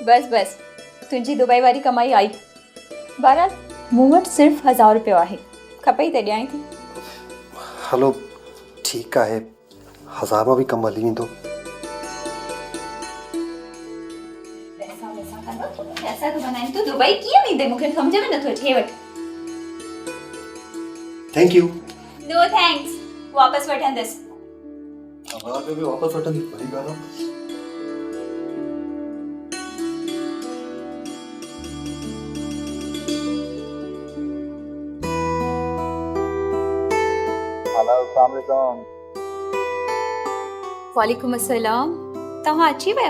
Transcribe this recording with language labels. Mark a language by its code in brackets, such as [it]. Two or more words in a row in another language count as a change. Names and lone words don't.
[sd] बस तुंहिंजी दुबई वारी कमाई आई। बहरहाल मूं वटि सिर्फ़ु 1000 रुपयो आहे, खपई त ॾियां थी। हलो ठीकु आहे, 1000 मां बि कमु हली वेंदो। पैसा तो बनाए तू दुबई कीअं वेंदे? मूंखे सम्झ में नथो अचे। वटि [en] थैंक यू। नो थैंक्स, [sd] वापसि वठंदसि। [hi] हमारे भी [sd] वापस वठंदी, बड़ी ॻाल्हि आहे। [ar] وعليكم السلام, [sd] तव्हां अची वियो?